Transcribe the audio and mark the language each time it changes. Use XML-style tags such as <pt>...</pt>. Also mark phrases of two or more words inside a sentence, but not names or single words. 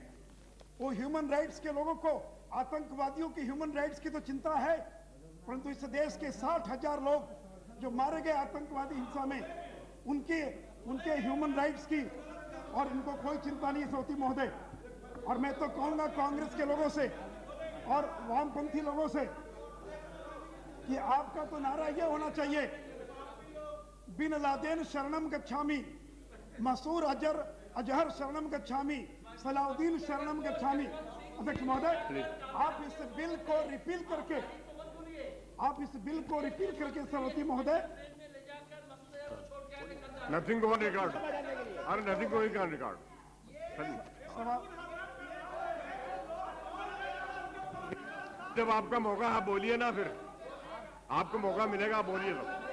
<hi>वो</hi> <en>human rights</en> <hi>के लोगों को आतंकवादियों की</hi> <en>human rights</en> <hi>की तो चिंता है, परंतु इस देश के 60,000 लोग जो मारे गए आतंकवादी हिंसा में, उनके</hi> <en>human rights</en> <hi>की और इनको कोई चिंता नहीं है सौती महोदय। और मैं तो कहूंगा कांग्रेस के लोगों से और वामपंथी लोगों से कि आपका तो नारा यह होना चाहिए, बिन लादेन</hi> <pi>शरणम गच्छामि,</pi> <hi>मसूर अजहर</hi> <pi>शरणम गच्छामि,</pi> <hi>सलाउद्दीन</hi> <pi>शरणम गच्छामि।</pi> <hi>अध्यक्ष महोदय, आप इस बिल को रिपील करके सभापति महोदय,</hi> <en>nothing on record, अरे nothing going on record.</en> <hi>जब आपका मौका है बोलिए ना, फिर आपको मौका मिलेगा, बोलिए तो।</hi>